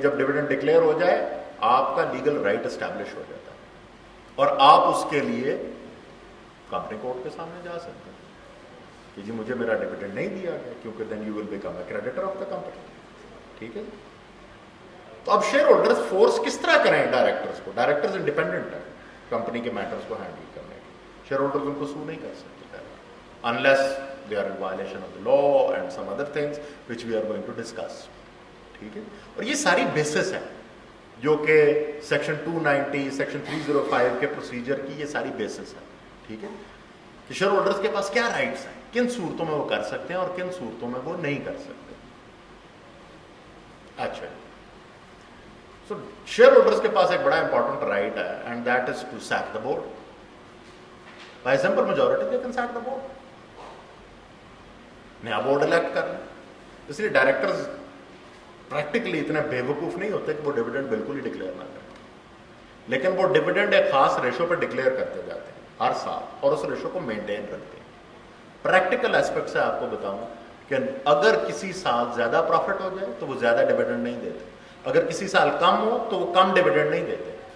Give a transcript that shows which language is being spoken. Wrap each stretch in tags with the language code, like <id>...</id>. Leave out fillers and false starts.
<ur>جب dividend declare ہو جائے آپ کا لیگل رائٹ اسٹیبلش ہو جاتا ہے, اور آپ اس کے لیے کمپنی کورٹ کے سامنے جا سکتے ہیں کہ جی مجھے میرا ڈیویڈنڈ نہیں دیا گیا, کیونکہ</ur> <en>Then you will become a creditor of the company.</en> <ur>ٹھیک ہے. تو اب شیئر ہولڈرز فورس کس طرح کریں ڈائریکٹرز کو؟ ڈائریکٹرز انڈیپینڈنٹ ہیں کمپنی کے میٹرز کو ہینڈل کرنے کے. شیئر ہولڈرز ان کو</ur> <en>sue</en> <ur>نہیں کر سکتے</ur> <en>Unless they are in violation of the law and some other things which we are going to discuss.</en> <ur>ٹھیک ہے, اور یہ ساری بیسس ہے جو کہ سیکشن 290 سیکشن 305 کے پروسیجر کی یہ ساری بیسس ہے. ٹھیک ہے, کہ شیئر ہولڈرز کے پاس کیا رائٹس ہیں, کن صورتوں میں وہ کر سکتے ہیں اور کن صورتوں میں وہ نہیں کر سکتے. اچھا, سو شیئر ہولڈرز کے پاس ایک بڑا امپورٹنٹ رائٹ ہے</ur> <en>And that is to sack the board. By simple majority they can sack the board,</en> <ur>نیا بورڈ الیکٹ کر لیں. اس لیے ڈائریکٹرز پریکٹیکلی اتنے بے وقوف نہیں ہوتے کہ وہ ڈویڈنڈ بالکل ہی ڈکلیئر نہ کریں, لیکن وہ ڈویڈنڈ ایک خاص ریشو پہ ڈکلیئر کرتے جاتے ہیں ہر سال اور اس ریشو کو مینٹین رکھتے ہیں. پریکٹیکل اسپیکٹ سے آپ کو بتاؤں کہ اگر کسی سال زیادہ پروفٹ ہو جائے تو وہ زیادہ ڈویڈنڈ نہیں دیتے, اگر کسی سال کم ہو تو وہ کم ڈویڈنڈ نہیں دیتے.</ur>